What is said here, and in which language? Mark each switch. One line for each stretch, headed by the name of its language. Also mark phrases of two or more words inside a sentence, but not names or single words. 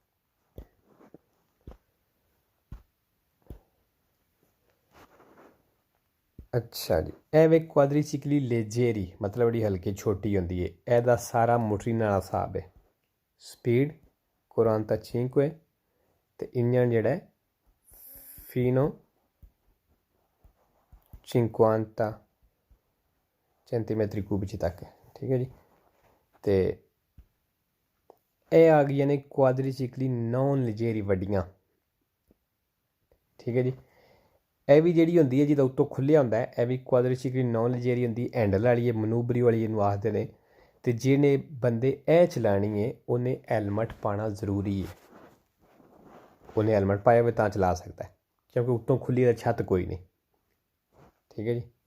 Punjabi: ਅੱਛਾ ਜੀ ਇਹ ਵੇ
Italian: quadricicli leggeri
Punjabi: ਮਤਲਬ ਜਿਹੜੀ ਹਲਕੀ ਛੋਟੀ ਹੁੰਦੀ ਹੈ ਇਹਦਾ ਸਾਰਾ ਮੋਟਰੀਨ ਵਾਲਾ ਹਿਸਾਬ ਹੈ ਸਪੀਡ 45 ਅਤੇ ਇੰਜਣ ਜਿਹੜਾ fino
Italian: 50 centimetri cubici
Punjabi: ਤੱਕ ਠੀਕ ਹੈ ਜੀ ਅਤੇ ਇਹ ਆ ਗਈਆਂ ਨੇ
Italian: quadricicli non leggeri
Punjabi: ਵੱਡੀਆਂ ਠੀਕ ਹੈ ਜੀ ਇਹ ਵੀ ਜਿਹੜੀ ਹੁੰਦੀ ਹੈ ਜਿਹਦਾ ਉੱਤੋਂ ਖੁੱਲ੍ਹਿਆ ਹੁੰਦਾ ਇਹ ਵੀ
Italian: quadricicli non leggeri
Punjabi: ਹੁੰਦੀ ਹੈਂਡਲ ਵਾਲੀ ਹੈ ਮਨੂਬਰੀ ਵਾਲੀ ਇਹਨੂੰ ਆਖਦੇ ਨੇ ਅਤੇ ਜਿਹਨੇ ਬੰਦੇ ਇਹ ਚਲਾਉਣੀ ਹੈ ਉਹਨੇ ਹੈਲਮਟ ਪਾਉਣਾ ਜ਼ਰੂਰੀ ਹੈ ਉਹਨੇ ਹੈਲਮਟ ਪਾਇਆ ਹੋਵੇ ਤਾਂ ਚਲਾ ਸਕਦਾ ਕਿਉਂਕਿ ਉੱਤੋਂ ਖੁੱਲ੍ਹੀ ਦਾ ਛੱਤ ਕੋਈ ਨਹੀਂ ਠੀਕ ਹੈ ਜੀ